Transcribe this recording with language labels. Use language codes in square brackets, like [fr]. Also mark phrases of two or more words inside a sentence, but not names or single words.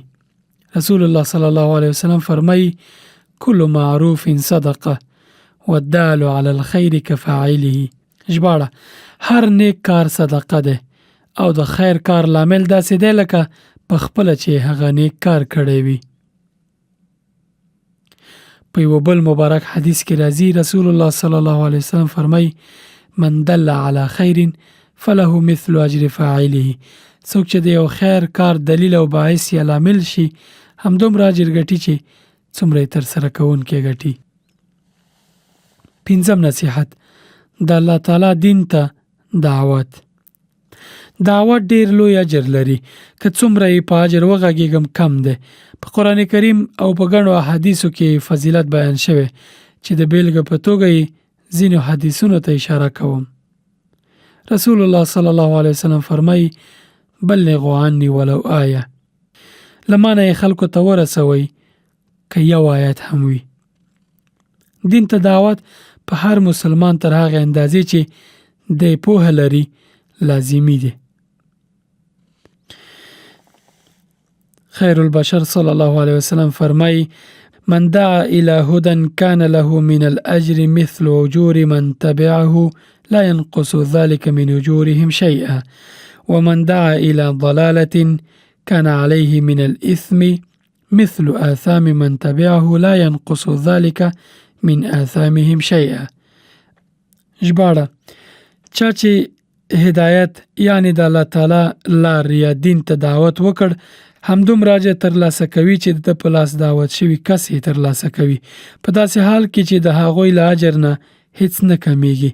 [ar] رسول الله صلی الله علیه وسلم فرمایي: کل معروف صدقه والدال علی الخیر کفاعله. [ps] ژباړه: هر نیک کار صدقه ده او د خیر کار لامل داسې دی لکه په خپله چې هغه نیک کار کړی وي. په یو بل مبارک حدیث کې راځي، رسول الله [ar] صلی الله علیه وسلم [ps] فرمایي: [ar] من دل علی خیر فله مثل اجر فاعله. [ps] څوک چې د یو خیر کار دلیل او باعث یا لامل شي، همدومره اجر ګټي چې څومره یې ترسره کوونکی ګټي. پنځم نصیحت، د الله تعالی دین ته دعوت. دعوت ډیر لوی اجر لري، که څومره یې په اجر وغږیږم کم دی. په قرآن کریم او په ګڼو احادیثو کې فضیلت بیان شوی چې د بیلګې په توګه یې ځینو حدیثونو ته اشاره کوم. رسول الله [ar] صلی الله علیه وسلم [ps] فرمایي: [ar] بلغوا عني ولو آیه. [ps] لمانه یې خلکو ته ورسوئ که یو آیت هم وي. دین ته دعوت په هر مسلمان تر هغه اندازې چې د پوهه لري لازمی دی. [ar] خیر البشر صلی الله علیه وسلم [ps] فرمایي: [ar] من دعا الى هدى كان له من الاجر مثل اجور من تبعه لا ينقص ذلك من اجورهم شيئا ومن دعا الى ضلاله كان عليه من الاثم مثل آثام من تبعه لا ينقص ذلك من آثامهم شيئا. [ps] ژباړه: چا چې هدایت یعنی د الله تعالی لار یا دین ته دعوت وکړ، همدومره اجر ترلاسه کوي چې د په لاس دعوت شوي کس یې ترلاسه کوي، په داسې حال کې چې د هغوی له اجر نه هیڅ نه کمیږي.